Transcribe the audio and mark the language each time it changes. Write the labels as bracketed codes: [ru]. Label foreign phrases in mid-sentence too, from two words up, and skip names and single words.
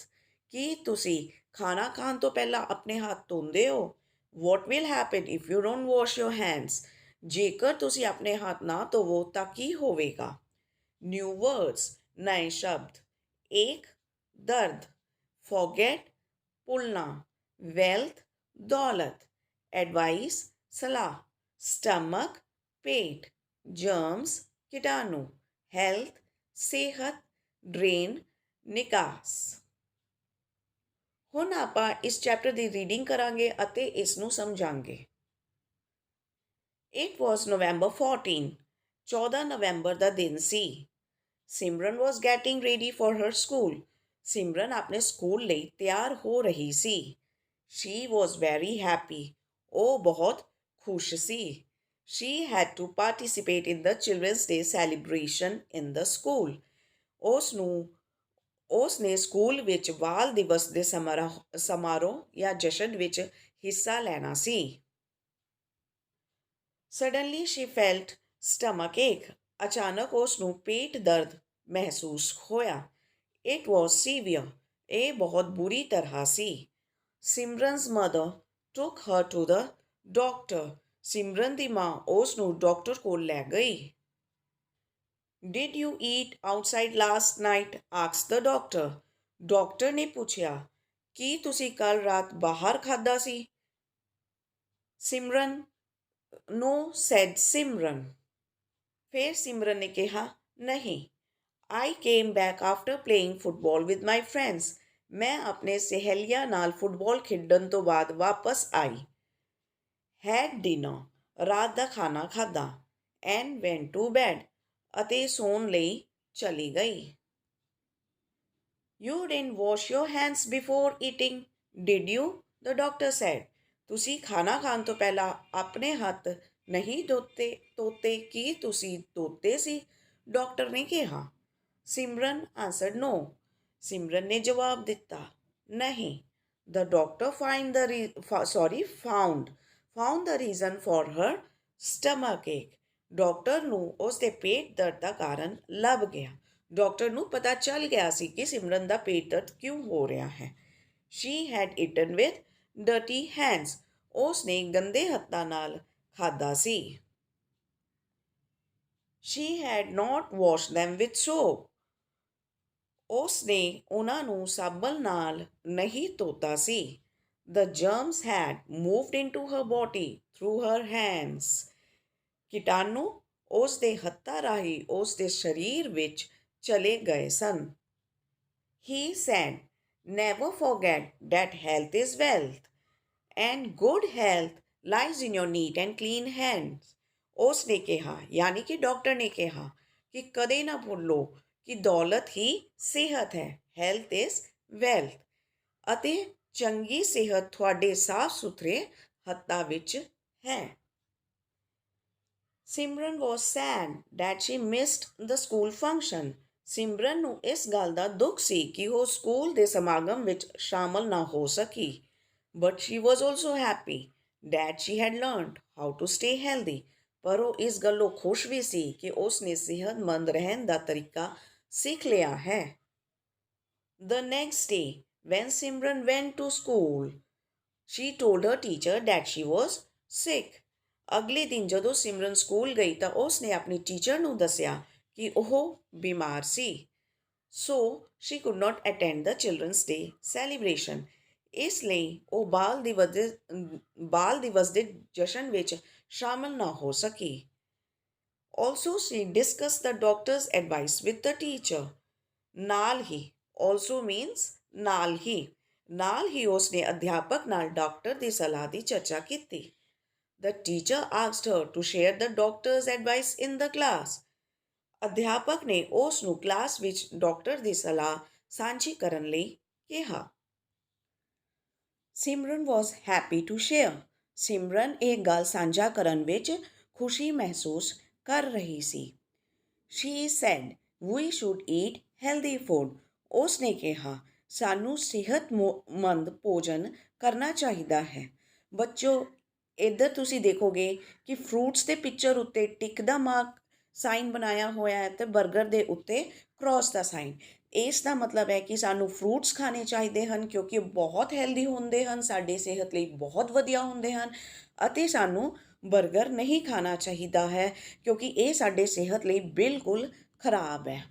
[pa] ਕੀ ਤੁਸੀਂ ਖਾਣਾ ਖਾਣ ਤੋਂ ਪਹਿਲਾਂ ਆਪਣੇ ਹੱਥ ਧੋਂਦੇ ਹੋ? [en] What will happen if you don't wash your hands? [pa] ਜੇਕਰ ਤੁਸੀਂ ਆਪਣੇ ਹੱਥ ਨਾ ਧੋਵੋ ਤਾਂ ਕੀ ਹੋਵੇਗਾ? [en] New words, [pa] ਨਏ ਸ਼ਬਦ। ਇੱਕ, ਦਰਦ। ਫੋਰਗेट, ਭੁੱਲਣਾ। वेल्थ, दौलत। एडवाइस, सलाह। स्टमक, पेट। जर्म्स, कीटाणु। हेल्थ, सेहत। ड्रेन, निकास। ਹੁਣ ਆਪਾਂ ਇਸ ਚੈਪਟਰ ਦੀ ਰੀਡਿੰਗ ਕਰਾਂਗੇ ਅਤੇ ਇਸ ਨੂੰ ਸਮਝਾਂਗੇ। [en] It was November 14, [pa] 14 ਨਵੰਬਰ ਦਾ ਦਿਨ ਸੀ। [en] ਸਿਮਰਨ was getting ready for her school. [pa] ਸਿਮਰਨ ਆਪਣੇ ਸਕੂਲ ਲਈ ਤਿਆਰ ਹੋ ਰਹੀ ਸੀ। [en] She was very happy. [pa] ਉਹ ਬਹੁਤ ਖੁਸ਼ ਸੀ। [en] She had to participate in the Children's Day celebration in the school. [pa] ਉਸ ਨੇ ਸਕੂਲ ਵਿੱਚ ਬਾਲ ਦਿਵਸ ਦੇ ਸਮਾਰੋਹ ਜਾਂ ਜਸ਼ਨ ਵਿੱਚ ਹਿੱਸਾ ਲੈਣਾ ਸੀ। [en] Suddenly she felt stomach ache. [pa] ਅਚਾਨਕ ਉਸ ਨੂੰ ਪੇਟ ਦਰਦ ਮਹਿਸੂਸ ਹੋਇਆ। [en] It was severe. [pa] ਇਹ ਬਹੁਤ ਬੁਰੀ ਤਰ੍ਹਾਂ ਸੀ। [en] Simran's mother took her to the doctor. [pa] ਸਿਮਰਨ ਦੀ ਮਾਂ ਉਸ ਨੂੰ ਡਾਕਟਰ ਕੋਲ ਲੈ ਗਈ। [en] Did you eat outside last night? asked the doctor. [pa] ਡਾਕਟਰ ਨੇ ਪੁੱਛਿਆ, ਕੀ ਤੁਸੀਂ ਕੱਲ ਰਾਤ ਬਾਹਰ ਖਾਧਾ ਸੀ? [en] ਸਿਮਰਨ No, said Simran. [pa] ਫਿਰ ਸਿਮਰਨ ਨੇ ਕਿਹਾ, ਨਹੀਂ। [en] I came back after playing football with my friends. [pa] ਮੈਂ ਆਪਣੇ ਸਹੇਲੀਆਂ ਨਾਲ ਫੁੱਟਬਾਲ ਖੇਡਣ ਤੋਂ ਬਾਅਦ ਵਾਪਸ ਆਈ। [en] Had dinner. [pa] ਰਾਤ ਦਾ ਖਾਣਾ ਖਾਧਾ। [en] And went to bed. [pa] ਅਤੇ ਸੌਣ ਲਈ ਚਲੀ ਗਈ। [en] You didn't wash your hands before eating, did you? The doctor said. [pa] ਤੁਸੀਂ ਖਾਣਾ ਖਾਣ ਤੋਂ ਪਹਿਲਾਂ ਆਪਣੇ ਹੱਥ ਨਹੀਂ ਧੋਤੇ? ਕੀ ਤੁਸੀਂ ਧੋਤੇ ਸੀ? ਡਾਕਟਰ ਨੇ ਕਿਹਾ। [en] Simran answered no. [pa] ਸਿਮਰਨ ਨੇ ਜਵਾਬ ਦਿੱਤਾ, ਨਹੀਂ। [en] The doctor found the reason for her stomach ache. [pa] ਡਾਕਟਰ ਨੂੰ ਉਸ ਦੇ ਪੇਟ ਦਰਦ ਦਾ ਕਾਰਨ ਲੱਭ ਗਿਆ। ਡਾਕਟਰ ਨੂੰ ਪਤਾ ਚੱਲ ਗਿਆ ਸੀ ਕਿ ਸਿਮਰਨ ਦਾ ਪੇਟ ਦਰਦ ਕਿਉਂ ਹੋ ਰਿਹਾ ਹੈ। [en] She had eaten with dirty hands. [pa] ਉਸ ਨੇ ਗੰਦੇ ਹੱਥਾਂ ਨਾਲ ਖਾਧਾ ਸੀ। [en] She had not washed them with soap. [pa] ਉਸ ਨੇ ਉਹਨਾਂ ਨੂੰ ਸਾਬਣ ਨਾਲ ਨਹੀਂ ਧੋਤਾ ਸੀ। [en] The germs had moved into her body through her hands. [pa] ਕੀਟਾਣੂ ਉਸ ਦੇ ਹੱਥਾਂ ਰਾਹੀਂ ਉਸ ਦੇ ਸਰੀਰ ਵਿੱਚ ਚਲੇ ਗਏ ਸਨ। [en] He said, never forget that health is wealth. And good health lies in your neat and clean hands. [pa] ਉਸ ਨੇ ਕਿਹਾ, ਯਾਨੀ ਕਿ ਡਾਕਟਰ ਨੇ ਕਿਹਾ ਕਿ ਕਦੇ ਨਾ ਭੁੱਲੋ ਕਿ ਦੌਲਤ ਹੀ ਸਿਹਤ ਹੈ। [en] Health is wealth. [pa] ਅਤੇ ਚੰਗੀ ਸਿਹਤ ਤੁਹਾਡੇ ਸਾਫ਼ ਸੁਥਰੇ ਹੱਥਾਂ ਵਿੱਚ ਹੈ। [en] ਸਿਮਰਨ was sad that she missed the school function. [pa] ਸਿਮਰਨ ਨੂੰ ਇਸ ਗੱਲ ਦਾ ਦੁੱਖ ਸੀ ਕਿ ਉਹ ਸਕੂਲ ਦੇ ਸਮਾਗਮ ਵਿੱਚ ਸ਼ਾਮਲ ਨਾ ਹੋ ਸਕੀ। [en] But she was also happy that she had learned how to stay healthy. [pa] ਪਰ ਉਹ ਇਸ ਗੱਲੋਂ ਖੁਸ਼ ਵੀ ਸੀ ਕਿ ਉਸ ਨੇ ਸਿਹਤਮੰਦ ਰਹਿਣ ਦਾ ਤਰੀਕਾ ਸਿੱਖ ਲਿਆ ਹੈ। [en] The next day, when Simran went to school, she told her teacher that she was sick. [pa] ਅਗਲੇ ਦਿਨ ਜਦੋਂ ਸਿਮਰਨ ਸਕੂਲ ਗਈ ਤਾਂ ਉਸ ਨੇ ਆਪਣੀ ਟੀਚਰ ਨੂੰ ਦੱਸਿਆ ਕਿ ਉਹ ਬਿਮਾਰ ਸੀ। [en] So, she could not attend the Children's Day celebration. [pa] ਇਸ ਲਈ ਉਹ ਬਾਲ ਦਿਵਸ ਦੇ ਜਸ਼ਨ ਵਿੱਚ ਸ਼ਾਮਲ ਨਾ ਹੋ ਸਕੀ। [en] Also, she discussed the doctor's advice with the teacher. [pa] ਨਾਲ ਹੀ [en] also means [pa] ਨਾਲ ਹੀ। ਨਾਲ ਹੀ ਉਸਨੇ ਅਧਿਆਪਕ ਨਾਲ ਡਾਕਟਰ ਦੀ ਸਲਾਹ ਦੀ ਚਰਚਾ ਕੀਤੀ। [en] The teacher asked her to share the doctor's advice in the class. [pa] ਅਧਿਆਪਕ ਨੇ ਉਸ ਨੂੰ ਕਲਾਸ ਵਿੱਚ ਡਾਕਟਰ ਦੀ ਸਲਾਹ ਸਾਂਝੀ ਕਰਨ ਲਈ ਕਿਹਾ। [en] ਸਿਮਰਨ was happy to share. [pa] ਸਿਮਰਨ ਇਹ ਗੱਲ ਸਾਂਝਾ ਕਰਨ ਵਿੱਚ ਖੁਸ਼ੀ ਮਹਿਸੂਸ ਕਰ ਰਹੀ ਸੀ। [en] She said, we should eat healthy food. [pa] ਉਸ ਨੇ ਕਿਹਾ, ਸਾਨੂੰ ਸਿਹਤਮੰਦ ਭੋਜਨ ਕਰਨਾ ਚਾਹੀਦਾ ਹੈ। ਬੱਚੋ, ਇੱਧਰ ਤੁਸੀਂ ਦੇਖੋਗੇ ਕਿ ਫਰੂਟਸ ਦੇ ਪਿਕਚਰ ਉੱਤੇ ਟਿਕ ਦਾ ਮਾਰਕ ਸਾਈਨ ਬਣਾਇਆ ਹੋਇਆ ਹੈ ਅਤੇ 버ਗਰ ਦੇ ਉੱਤੇ ਕ੍ਰੋਸ ਦਾ ਸਾਈਨ। ਇਸ ਦਾ ਮਤਲਬ ਹੈ ਕਿ ਸਾਨੂੰ ਫਰੂਟਸ ਖਾਣੇ ਚਾਹੀਦੇ ਹਨ ਕਿਉਂਕਿ ਬਹੁਤ ਹੈਲਦੀ ਹੁੰਦੇ ਹਨ, ਸਾਡੀ ਸਿਹਤ ਲਈ ਬਹੁਤ ਵਧੀਆ ਹੁੰਦੇ ਹਨ, ਅਤੇ ਸਾਨੂੰ 버ਗਰ ਨਹੀਂ ਖਾਣਾ ਚਾਹੀਦਾ ਹੈ ਕਿਉਂਕਿ ਇਹ ਸਾਡੇ ਸਿਹਤ ਲਈ ਬਿਲਕੁਲ ਖਰਾਬ ਹੈ।